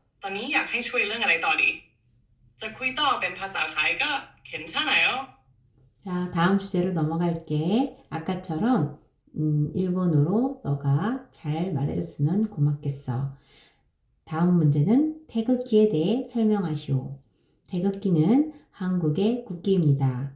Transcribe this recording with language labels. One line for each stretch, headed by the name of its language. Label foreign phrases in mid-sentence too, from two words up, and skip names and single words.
Thai: ตอนนี้อยากให้ช่วยเรื่องอะไรต่อดีจะคุยต่อเป็นภาษาไทยก็ 괜찮아요.
Korean: 자, 다음 주제로 넘어갈게. 아까처럼 일본어로 너가 잘 말해줬으면 고맙겠어. 다음 문제는 태극기에 대해 설명하시오. 태극기는 한국의 국기입니다.